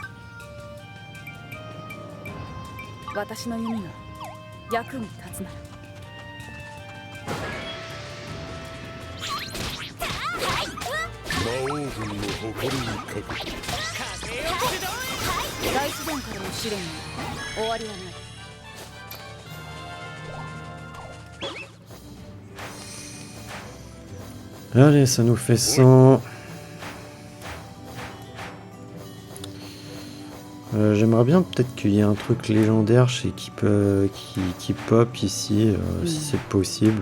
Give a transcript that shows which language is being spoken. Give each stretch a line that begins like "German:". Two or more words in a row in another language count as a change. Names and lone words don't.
Japanese: 私の弓が役に立つなら魔王軍の誇りにかけて大自然からの試練に終わりはない。
French: Allez, ça nous fait 100. J'aimerais bien peut-être qu'il y ait un truc légendaire qui pop ici, si c'est possible.